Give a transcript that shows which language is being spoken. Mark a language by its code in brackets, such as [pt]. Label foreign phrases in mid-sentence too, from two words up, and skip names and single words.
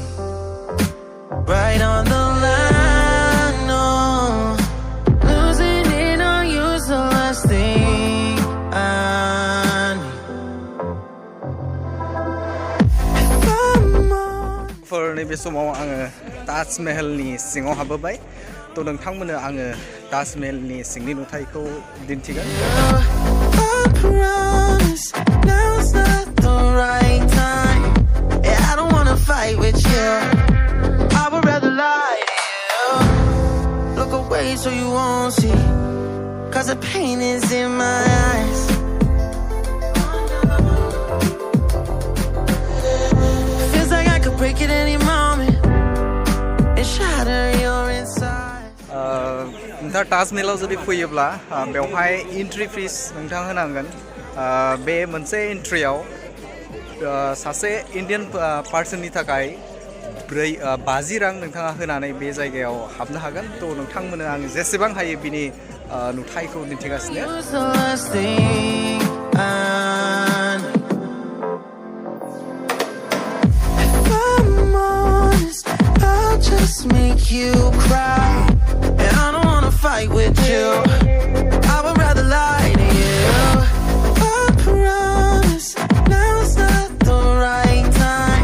[en] Right on the line, no. Losing it on you's the last thing I need. If I'm on [brx] for नैबे समाव आङो ताजमहलनि सिङाव हाबबाय तो नोंथांमोननो आङो ताजमहलनि सिंनि नुथायखौ दिन्थिगोन [en] I promise now's not the right time. Yeah, I don't wanna fight with you. I would rather lie to you. Look away so you won't see, 'cause the pain is in my eyes. Feels like I could break it any moment and shatter your inside. [brx] नोंथाङा ताजमहलाव जुदि फैयोब्ला बेवहाय [en] entry fees [brx] नोंथाङा होनांगोन बे मोनसे एन्ट्रियाव सासे [en] Indian personni [brx] थाखाय 50 रां नोंथाङा होनानै बे जायगायाव हाबनो हागोन तो नोंथांमोननो आं जेसेबां हायो बिनि नुथायखौ दिन्थिगासिनो [en] Just make you cry, and I don't wanna fight with you. I would rather lie to you. I promise now's not the right time.